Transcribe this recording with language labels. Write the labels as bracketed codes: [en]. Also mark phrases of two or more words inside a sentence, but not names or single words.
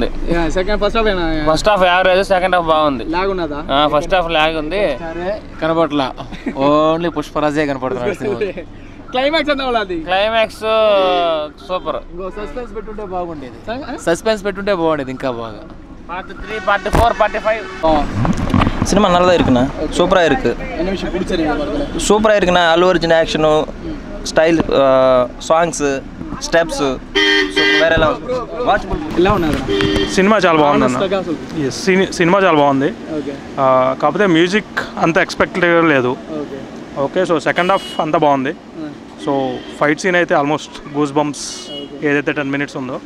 [en] first half average, second half [te] బాగుంది. [en] first half lag [te] ఉంది, కనపట్లా. ఓన్లీ పుష్పరాజే కనపడుతున్నాడు. [en] climax super. [te] సస్పెన్స్ పెట్టుంటే బాగుండేది ఇంకా బాగా. [en] part 3, part 4, part 5 [ta] சினிமா நல்லா தான் இருக்குண்ணா, சூப்பராக இருக்குது. சூப்பராக இருக்குண்ணா. அல்லு அர்ஜுன் [en] actionu, style, songs, steps [te] వేరే ఎలా ఉన్నది. సినిమా చాలా బాగుంది అన్న. సినిమా చాలా బాగుంది, కాకపోతే మ్యూజిక్ అంత ఎక్స్పెక్టెడ్ లేదు. [en] okay, so second half [te] అంతా బాగుంది. [en] so fight scene [te] అయితే [en] almost goose bumps [te] ఏదైతే 10 minutes ఉందో.